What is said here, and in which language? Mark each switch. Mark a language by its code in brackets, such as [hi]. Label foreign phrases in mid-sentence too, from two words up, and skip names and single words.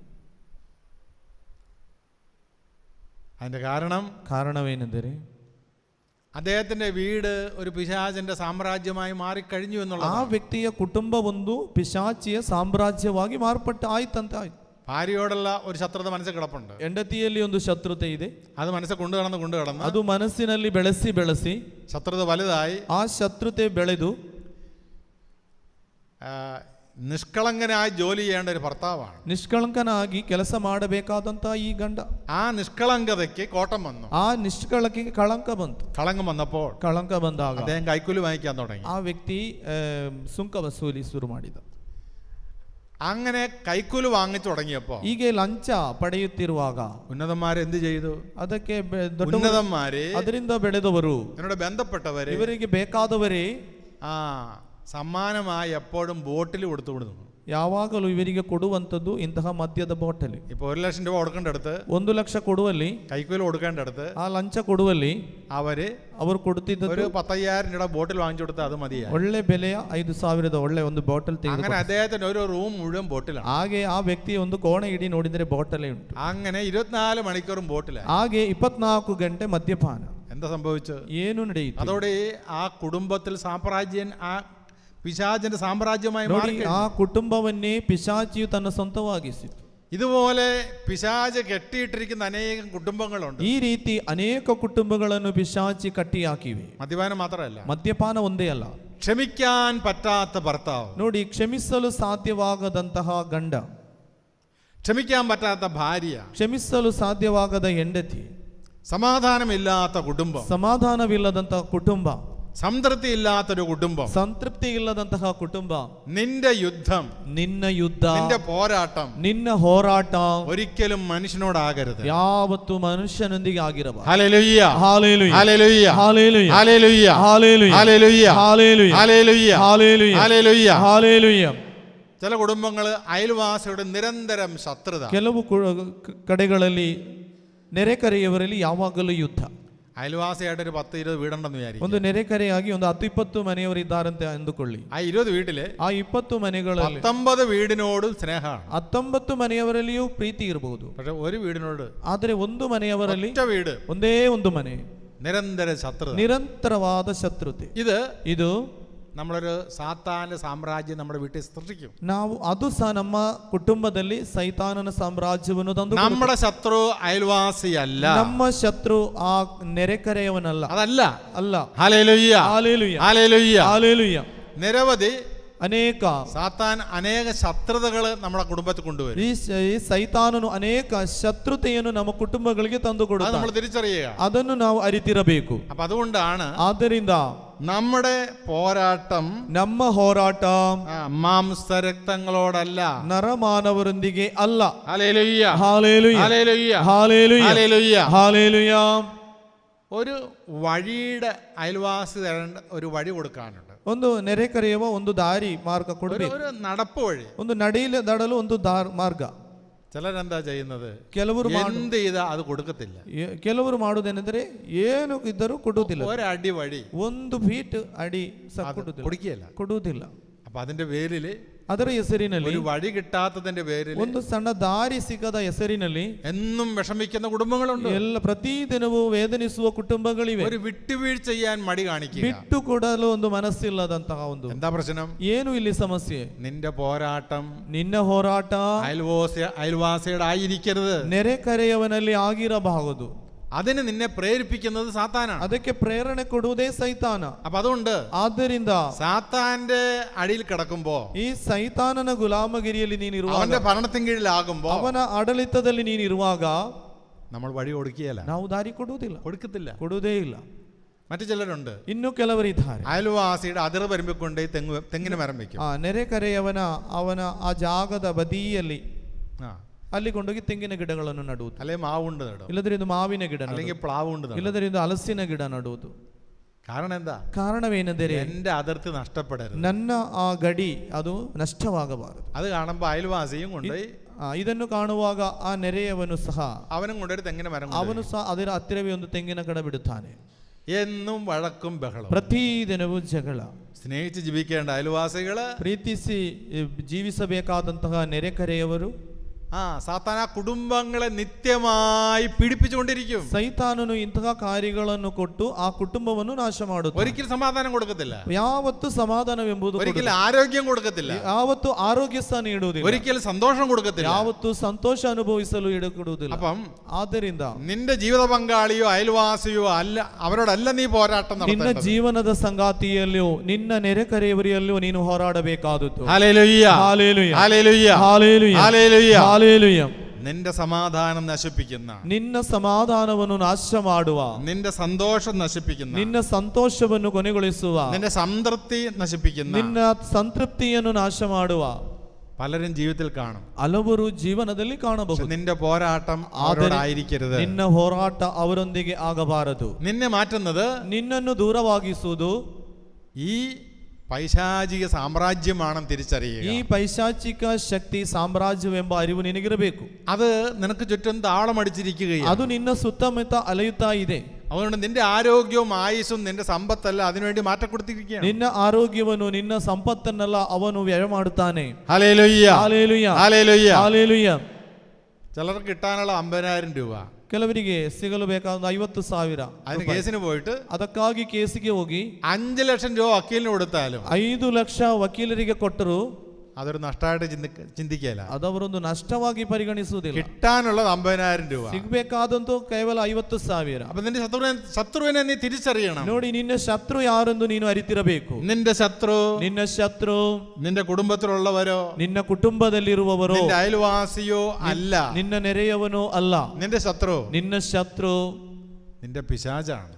[ml] അതിന്റെ [kn] ಕಾರಣವೇನೆಂದರೆ [ml] അദ്ദേഹത്തിന്റെ വീട് ഒരു പിശാചിന്റെ സാമ്രാജ്യമായി മാറിക്കഴിഞ്ഞു എന്നുള്ളത്. [kn] ಆ ವ್ಯಕ್ತಿಯ ಕುಟುಂಬ ಒಂದು ಪಿಶಾಚಿಯ ಸಾಮ್ರಾಜ್ಯವಾಗಿ ಮಾರ್ಪಟ್ಟ ಆಯ್ತಂತ ಆಯ್ತು. [ml] ഭാര്യയോടുള്ള ഒരു ശത്രുത മനസ്സിൽ കിടപ്പുണ്ട്. [kn] ಹೆಂಡತಿಯಲ್ಲಿ ಒಂದು ಶತ್ರುತೆ ಇದೆ, [ml] അത് മനസ്സിൽ കൊണ്ടുകടന്ന് [kn] ಅದು ಮನಸ್ಸಿನಲ್ಲಿ ಬೆಳೆಸಿ [ml] ശത്രുത വലുതായി [kn] ಆ ಶತ್ರುತೆ ಬೆಳೆದು [ml] നിഷ്കളങ്കനായി ജോലി ചെയ്യേണ്ട ഒരു ഭർത്താവാണ്. [kn] ನಿಷ್ಕಳಂಕನಾಗಿ ಕೆಲಸ ಮಾಡಬೇಕಾದಂತ ಈ ಗಂಡ, [ml] ആ നിഷ്കളങ്കതയ്ക്ക് കോട്ടം വന്നു. [kn] ಆ ನಿಷ್ಕಳಕ್ಕೆ ಕಳಂಕ ಬಂತು. [ml] കളങ്കം വന്നപ്പോൾ [kn] ಕಳಂಕ ಬಂದಾಗ [ml] അദ്ദേഹം കൈക്കൂലി വാങ്ങിക്കാൻ തുടങ്ങി. [kn] ಆ ವ್ಯಕ್ತಿ ಸುಂಕ ವಸೂಲಿ ಶುರು ಮಾಡಿದ. [ml] അങ്ങനെ കൈക്കൂല് വാങ്ങിച്ചു തുടങ്ങിയപ്പോ [kn] ಹೀಗೆ ಲಂಚ ಪಡೆಯುತ್ತಿರುವಾಗ [ml] ഉന്നതന്മാര് എന്ത് ചെയ്തു? [kn] ಅದಕ್ಕೆ [ml] ഉന്നതന്മാര് [kn] ಅದರಿಂದ ಬೆಳೆದವರು [ml] എന്നോട് ബന്ധപ്പെട്ടവര് [kn] ಇವರಿಗೆ ಬೇಕಾದವರೇ [ml] സമ്മാനമായി എപ്പോഴും ബോട്ടിൽ കൊടുത്തു വിടുന്നു. [kn] ಯಾವಾಗಲೂ ಇವರಿಗೆ ಕೊಡುವಂಥದ್ದು ಇಂತಹ ಮದ್ಯದ ಬಾಟಲಿ. [ml] ഇപ്പൊ 1 ലക്ഷം രൂപ കൊടുക്കേണ്ട അടുത്ത് [kn] 1 ಲಕ್ಷ ಕೊಡುವಲ್ಲಿ, [ml] കൈക്കൂല് കൊടുക്കേണ്ട അടുത്ത് [kn] ಆ ಲಂಚ ಕೊಡುವಲ್ಲಿ ಅವರು ಕೊಡುತ್ತಿದ್ದರು [ml] ഒരു 10,000 രൂപ ബോട്ടിൽ വാങ്ങിച്ചു കൊടുത്താൽ അത് മതിയാ. [kn] ಒಳ್ಳೆ ಬೆಲೆಯ 5,000 ಒಳ್ಳೆ ಒಂದು ಬಾಟಲ್ [ml] അങ്ങനെ [kn] ತೆಗೆದು [ml] അദ്ദേഹത്തിന് ഒരു റൂം മുഴുവൻ ബോട്ടിലാണ്. [kn] ಹಾಗೆ ಆ ವ್ಯಕ್ತಿಯ ಒಂದು ಕೋಣೆ ಇಡೀ ನೋಡಿದರೆ ಬಾಟಲೇ ಉಂಟು. [ml] അങ്ങനെ 24 മണിക്കൂറും ബോട്ടിലാണ്. [kn] ಹಾಗೆ 24 ಗಂಟೆ ಮದ್ಯಪಾನ. [ml] എന്താ സംഭവിച്ചു? [kn] ಏನು ನಡೆಯಿತು? [ml] അതോടെ ആ കുടുംബത്തിൽ സാമ്രാജ്യൻ ആ പിശാചിന്റെ സാമ്രാജ്യമായി [kn] ನೋಡಿ, [ml] മാറി. [kn] ಆ ಕುಟುಂಬವನ್ನೇ ಪಿಶಾಚಿಯು ತನ್ನ ಸ್ವಂತವಾಗಿಸಿತು. [ml] ഇതുപോലെ പിശാച് കെട്ടിയിട്ടിരിക്കുന്ന അനേകം കുടുംബങ്ങളുണ്ട്. [kn] ಈ ರೀತಿ ಅನೇಕ ಕುಟುಂಬಗಳನ್ನು ಪಿಶಾಚಿ ಕಟ್ಟಿ ಹಾಕಿವೆ. [ml] മദ്യപാനം മാത്രമല്ല, [kn] ಮದ್ಯಪಾನ ಒಂದೇ ಅಲ್ಲ. [ml] ക്ഷമിക്കാൻ പറ്റാത്ത ഭർത്താവ്, [kn] ನೋಡಿ, ಕ್ಷಮಿಸಲು ಸಾಧ್ಯವಾಗದಂತಹ ಗಂಡ, [ml] ക്ഷമിക്കാൻ പറ്റാത്ത ഭാര്യ, [kn] ಕ್ಷಮಿಸಲು ಸಾಧ್ಯವಾಗದ ಹೆಂಡತಿ, [ml] സമാധാനമില്ലാത്ത കുടുംബം, [kn] ಸಮಾಧಾನವಿಲ್ಲದಂತಹ ಕುಟುಂಬ, [ml] സംതൃപ്തി ഇല്ലാത്തൊരു കുടുംബം, [kn] ಸಂತೃಪ್ತಿ ಇಲ್ಲದಂತಹ ಕುಟುಂಬ, [ml] നിന്റെ യുദ്ധം, [kn] ನಿನ್ನ ಯುದ್ಧ, [ml] നിന്റെ പോരാട്ടം [kn] ನಿನ್ನ ಹೋರಾಟ [ml] ഒരിക്കലും മനുഷ്യനോടാകരുത്. [kn] ಯಾವತ್ತು ಮನುಷ್ಯನೊಂದಿಗೆ ಆಗಿರಬಾರದು. [ml] ഹല്ലേലൂയ, ഹല്ലേലൂയ, ഹല്ലേലൂയ, ഹല്ലേലൂയ, ഹല്ലേലൂയ, ഹല്ലേലൂയ, ഹല്ലേലൂയ, ഹല്ലേലൂയ, ഹല്ലേലൂയ, ഹല്ലേലൂയ, ഹല്ലേലൂയ. ഹല്ലേലൂയ. ചില കുടുംബങ്ങൾ അയൽവാസിയുടെ നിരന്തരം ശത്രുത. [kn] ಕೆಲವು ಕಡೆಗಳಲ್ಲಿ ನೆರೆಕರೆಯವರಲ್ಲಿ ಯಾವಾಗಲೂ ಯುದ್ಧ. [ml] അയൽവാസിയായിട്ട് ഒരു 10-20 വീടുണ്ടെന്ന് വിചാരിക്കും. [kn] ಒಂದು ನೆರೆಕರೆಯಾಗಿ ಒಂದು 10-20 ಮನೆಯವರಿದ್ದಾರಂತೆ ಅಂದುಕೊಳ್ಳಿ. [ml] ആ 20 വീട്ടില് [kn] ಆ 20 ಮನೆಗಳಲ್ಲಿ [ml] 19 വീടിനോടും സ്നേഹമാണ്. [kn] 19 ಮನೆಯವರಲ್ಲಿಯೂ ಪ್ರೀತಿ ಇರಬಹುದು. [ml] പക്ഷെ ഒരു വീടിനോട്, [kn] ಆದರೆ ಒಂದು ಮನೆಯವರಲ್ಲಿ [ml] ഒറ്റ വീട്, [kn] ಒಂದೇ ಒಂದು ಮನೆ [ml] നിരന്തര ശത്രുത, [kn] ನಿರಂತರವಾದ ಶತ್ರುತೆ. ಇದು [ml] നമ്മളൊരു സാത്താന്റെ സാമ്രാജ്യം നമ്മുടെ വീട്ടിൽ സൃഷ്ടിക്കും. [kn] ನಾವು ಅದು ಸಹ ನಮ್ಮ ಕುಟುಂಬದಲ್ಲಿ ಸೈತಾನನ ಸಾಮ್ರಾಜ್ಯವನ್ನು ತಂದು, [ml] നമ്മുടെ ശത്രു അയൽവാസിയല്ല, [kn] ನಮ್ಮ ಶತ್ರು ಆ ನೆರೆಕರೆಯವನಲ್ಲ, [ml] അതല്ല. [kn] ಅಲ್ಲ. [ml] ഹല്ലേലൂയ, ഹല്ലേലൂയ, ഹല്ലേലൂയ, ഹല്ലേലൂയ. നിരവധി [kn] ಅನೇಕ [ml] സാത്താൻ അനേക ശത്രുതകൾ നമ്മുടെ കുടുംബത്തിൽ കൊണ്ടുവരും. [kn] ಈ ಸೈತಾನನು ಅನೇಕ ಶತ್ರುತೆಯನ್ನು ನಮ್ಮ ಕುಟುಂಬಗಳಿಗೆ ತಂದು [ml] അത് [kn] ಕೊಡುತ್ತಾನೆ. [ml] നമ്മൾ തിരിച്ചറിയുക. [kn] ಅದನ್ನು ನಾವು ಅರಿತಿರಬೇಕು. [ml] അപ്പൊ അതുകൊണ്ടാണ് [kn] ಆದ್ದರಿಂದ [ml] നമ്മുടെ പോരാട്ടം [kn] ನಮ್ಮ ಹೋರಾಟ [ml] മാംസരക്തങ്ങളോടല്ല, [kn] ನರಮಾನವರೊಂದಿಗೆ ಅಲ್ಲ. [ml] ഹല്ലേലൂയ, ഹല്ലേലൂയ, ഹല്ലേലൂയ, ഹല്ലേലൂയ, ഹല്ലേലൂയ. ഹല്ലേലൂയ. ഒരു വഴിയുടെ അയൽവാസി തരേണ്ട ഒരു വഴി കൊടുക്കാനുണ്ട്. [kn] ಒಂದು ನೆರೆಕರೆಯುವ ಒಂದು ದಾರಿ ಮಾರ್ಗ ಕೊಡಬೇಕು. [ml] ഒരു നടപ്പ് വഴി, [kn] ಒಂದು ನಡೆಯಲು ಒಂದು ಮಾರ್ಗ. [ml] ചിലരെന്താ ചെയ്യുന്നത്? [kn] ಕೆಲವರು [ml] എന്ത് ചെയ്താ അത് കൊടുക്കത്തില്ല. [kn] ಕೆಲವರು ಮಾಡುವುದೇನೆಂದರೆ ಏನು ಇದ್ದರೂ ಕೊಡುವುದಿಲ್ಲ. [ml] ഒരടി വഴി, [kn] 1 ಫೀಟ್ ಅಡಿ ಕೊಡುವುದಿಲ್ಲ. [ml] അപ്പൊ അതിന്റെ പേരില്, [kn] ಅದರ ಹೆಸರಿನಲ್ಲಿ, [ml] ഒരു വഴി കിട്ടാത്തതിന്റെ പേരിൽ [kn] ಒಂದು ಸಣ್ಣ ದಾರಿ ಸಿಗದ ಹೆಸರಿನಲ್ಲಿ [ml] എന്നും വിഷമിക്കുന്ന കുടുംബങ്ങളുണ്ട്. [kn] ಎಲ್ಲ ಪ್ರತಿದಿನವೂ ವೇದನಿಸುವ ಕುಟುಂಬಗಳಿವೆ. [ml] ഒരു വിട്ടുവീഴ്ച ചെയ്യാൻ മടി കാണിക്കുക, [kn] ಬಿಟ್ಟು ಕೊಡಲು ಒಂದು ಮನಸ್ಸಿಲ್ಲದಂತಹ ಒಂದು. [ml] എന്താ പ്രശ്നം? [kn] ಏನು ಇಲ್ಲಿ ಸಮಸ್ಯೆ? [ml] നിന്റെ പോരാട്ടം [kn] ನಿನ್ನ ಹೋರಾಟ [ml] അയൽവാസിയുടെ ആയിരിക്കരുത്. [kn] ನೆರೆಕರೆಯವನಲ್ಲಿ ಆಗಿರಬಹುದು. [ml] അതിന് നിന്നെ പ്രേരിപ്പിക്കുന്നത് സാത്താനാണ്. [kn] ಅದಕ್ಕೆ ಪ್ರೇರಣೆ ಕೊಡುವುದೇ ಸೈತಾನ. [ml] അപ്പൊ അതുകൊണ്ട് [kn] ಆದ್ದರಿಂದ [ml] സാത്താന്റെ അടിയിൽ കിടക്കുമ്പോ, [kn] ಈ ಸೈತಾನನ ಗುಲಾಮಗಿರಿಯಲ್ಲಿ ನೀನಿರುವಾಗ, [ml] അവന്റെ ഭരണത്തിൻ കീഴിലാകുമ്പോ, [kn] ಅವನ ಆಡಳಿತದಲ್ಲಿ ನೀನಿರುವಾಗ [ml] നമ്മൾ വഴി കൊടുക്കുകയല്ല, [kn] ನಾವು ದಾರಿ ಕೊಡುವುದೇ ಇಲ್ಲ. [ml] മറ്റു ചിലരുണ്ട്, [kn] ಇನ್ನು ಕೆಲವರಿದ್ದಾರೆ, [ml] അയൽവാസിയുടെ അതിർ വരുമ്പിക്കൊണ്ട് തെങ്ങിന് മരം വെക്കും. [kn] ನೆರೆಕರೆಯವನ ಅವನ ಆ ಜಾಗದ ಬದಿಯಲ್ಲಿ ಅಲ್ಲಿ ಕೊಂಡೋಗಿ ತೆಂಗಿನ ಗಿಡಗಳನ್ನು ನಡುವುದು, [ml] അല്ലെങ്കിൽ മാവുണ്ട് നടും, [kn] ಇಲ್ಲದ್ರೆ ಇದು ಮಾವಿನ ಗಿಡ, [ml] അല്ലെങ്കിൽ പ്ലാവുണ്ട് നടും. [kn] ಇಲ್ಲದ್ರೆ ಇದು ಹಲಸಿನ ಗಿಡ ನಡುವುದು. [ml] കാരണം എന്താ? [kn] ಕಾರಣವೇನೆಂದರೆ [ml] എന്റെ അതിർത്തി നഷ്ടപ്പെടരുത്, [kn] ನನ್ನ ಆ ಗಡಿ ಅದು ನಷ್ಟವಾಗಬಾರದು. [ml] അത് കാണുമ്പോൾ അയൽവാസിയും കൊണ്ടുപോയി, [kn] ಇದನ್ನು ಕಾಣುವಾಗ ಆ ನೆರೆಯವನು ಸಹ, [ml] അവനും കൊണ്ടൊരു തെങ്ങിന് മരം, [kn] ಅವನು ಸಹ ಅದರ ಹತ್ತಿರವೇ ಒಂದು ತೆಂಗಿನ ಗಿಡ ಬಿಡುತ್ತಾನೆ. [ml] എന്നും വഴക്കും ബഹളം, [kn] ಪ್ರತಿದಿನವೂ ಜಗಳ. [ml] സ്നേഹിച്ച് ജീവിക്കേണ്ട അയൽവാസികള്, [kn] ಪ್ರೀತಿಸಿ ಜೀವಿಸಬೇಕಾದಂತಹ ನೆರೆಕರೆಯವರು, [ml] സാത്താൻ ആ കുടുംബങ്ങളെ നിത്യമായി പീഡിപ്പിച്ചുകൊണ്ടിരിക്കും. [kn] ಸೈತಾನನು ಇಂತಹ ಕಾರ್ಯಗಳನ್ನು ಕೊಟ್ಟು ಆ ಕುಟುಂಬವನ್ನು ನಾಶ ಮಾಡುತ್ತಾನೆ. [ml] ഒരിക്കലും സമാധാനം കൊടുക്കത്തില്ല, [kn] ಯಾವತ್ತು ಸಮಾಧಾನವೆಂಬುದು, [ml] ഒരിക്കലും ആരോഗ്യം കൊടുക്കത്തില്ല, [kn] ಯಾವತ್ತು ಆರೋಗ್ಯ ಸ್ಥಾನ ನೀಡುವುದಿಲ್ಲ, [ml] ഒരിക്കലും സന്തോഷം കൊടുക്കത്തില്ല, [kn] ಯಾವತ್ತು ಸಂತೋಷ ಅನುಭವಿಸಲು ಇಡಕೊಡುವುದಿಲ್ಲ. [ml] അപ്പം [kn] ಆದ್ದರಿಂದ [ml] നിന്റെ ജീവിത പങ്കാളിയോ അയൽവാസിയോ അല്ല, അവരോടല്ല നീ പോരാട്ടം [kn] ನಿನ್ನ [ml] നടത്തേണ്ടത്. [kn] ಜೀವನದ ಸಂಗಾತಿಯಲ್ಲಿಯೋ ನಿನ್ನ ನೆರೆಕರೆಯವರಿಯಲ್ಲಿಯೋ ನೀನು ಹೋರಾಡಬೇಕಾದದ್ದು. [ml] ഹല്ലേലൂയ, ഹല്ലേലൂയ, ഹല്ലേലൂയ, ഹല്ലേലൂയ, ഹല്ലേലൂയ. ഹല്ലേലൂയ. നിന്റെ സമാധാനം നശിപ്പിക്കുന്ന, [kn] ನಿನ್ನ ಸಮಾಧಾನವನ್ನು ನಾಶ ಮಾಡುವ, [ml] നിന്റെ സന്തോഷം നശിപ്പിക്കുന്ന, [kn] ನಿನ್ನ ಸಂತೋಷವನ್ನು ಕೊನೆಗೊಳಿಸುವ, [ml] നിന്റെ സംതൃപ്തി നശിപ്പിക്കുന്ന [kn] ನಿನ್ನ ಸಂತೃಪ್ತಿಯನ್ನು ನಾಶ ಮಾಡುವ [ml] പലരും ജീവിതത്തിൽ കാണും. [kn] ಹಲವರು ಜೀವನದಲ್ಲಿ [ml] പക്ഷെ [kn] ಕಾಣಬಹುದು. [ml] നിന്റെ പോരാട്ടം അവരോടായിരിക്കരുത്. [kn] ನಿನ್ನ ಹೋರಾಟ ಅವರೊಂದಿಗೆ ಆಗಬಾರದು. [ml] നിന്നെ മാറ്റുന്നത് [kn] ನಿನ್ನನ್ನು ದೂರವಾಗಿಸುವುದು [ml] ഈ പൈശാചിക സാമ്രാജ്യമാണെന്ന് തിരിച്ചറിയുക. [kn] ಈ ಪೈಶಾಚಿಕ ಶಕ್ತಿ ಸಾಮ್ರಾಜ್ಯವೆಂಬ ಅರಿವು ನಿನಗಿರಬೇಕು. [ml] അത് നിനക്ക് ചുറ്റും താളമടിച്ചിരിക്കുകയാണ്. [kn] ಅದು ನಿನ್ನ ಸುತ್ತಮುತ್ತ ಅಲೆಯುತ್ತಾ ಇದೆ. [ml] അതുകൊണ്ട് നിന്റെ ആരോഗ്യവും ആയുസ്സും നിന്റെ സമ്പത്തല്ല അതിനുവേണ്ടി മാറ്റക്കൊടുത്തിരിക്കുകയാണ്. [kn] ನಿನ್ನ ಆರೋಗ್ಯವನ್ನು ನಿನ್ನ ಸಂಪತ್ತನ್ನೆಲ್ಲ ಅವನು ವ್ಯಯ ಮಾಡುತ್ತಾನೆ. [ml] ഹല്ലേലൂയ, [kn] ಹಾಲೆಲೂಯ, [ml] ഹല്ലേലൂയ. [kn] ಹಾಲೆಲೂಯ. [ml] ചിലർക്ക് കിട്ടാനുള്ള 50,000 രൂപ, [kn] ಕೆಲವರಿಗೆ ಸಿಗಲು ಬೇಕಾದ 50,000 [ml] അതിന് കേസിന് പോയിട്ട് [kn] ಅದಕ್ಕಾಗಿ ಕೇಸಿಗೆ ಹೋಗಿ [ml] 5 ലക്ഷം രൂപ വക്കീലിന് കൊടുത്താലും [kn] 5 ಲಕ್ಷ ವಕೀಲರಿಗೆ ಕೊಟ್ಟರು [ml] അതൊരു നഷ്ടമായിട്ട് ചിന്തിക്കല. [kn] ಅದವರೊಂದು ನಷ್ಟವಾಗಿ ಪರಿಗಣಿಸುವುದಿಲ್ಲ. [ml] കിട്ടാനുള്ളത് 50,000 രൂപ. [kn] ಸಿಗಬೇಕಾದಂತೂ ಕೇವಲ 50,000. [ml] അപ്പൊ നിന്റെ ശത്രുവിനെ നീ തിരിച്ചറിയണം. [kn] ನೋಡಿ, ನಿನ್ನ ಶತ್ರು ಯಾರೆಂದು ನೀನು ಅರಿತಿರಬೇಕು. [ml] നിന്റെ ശത്രു [kn] ನಿನ್ನ [ml] കുടുംബത്തിലുള്ളവരോ [kn] ನಿನ್ನ ಕುಟುಂಬದಲ್ಲಿರುವವರೋ [ml] നിന്റെ അയൽവാസിയോ അല്ല. [kn] ನಿನ್ನ ನೆರೆಯವನೋ ಅಲ್ಲ. [ml] നിന്റെ ശത്രു നിന്റെ പിശാചാണ്,